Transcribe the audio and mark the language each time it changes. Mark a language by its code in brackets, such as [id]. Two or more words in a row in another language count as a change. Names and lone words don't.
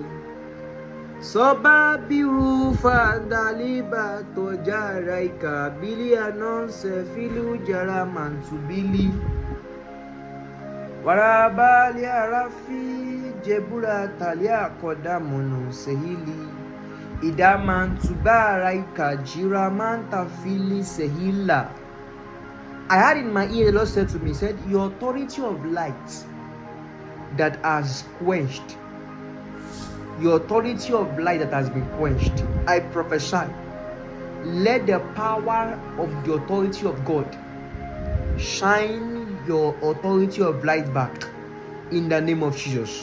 [en] Soba biru fandaliba tojaraika bili anonse filu jara mansubili warabali arafi jebura talia kodamono sehili idamantubaraika jiramanta fili sehila. I had in my ear the Lord said to me, said, your authority of light that has quenched, your authority of light that has been quenched, I prophesy, let the power of the authority of God shine your authority of light back in the name of Jesus.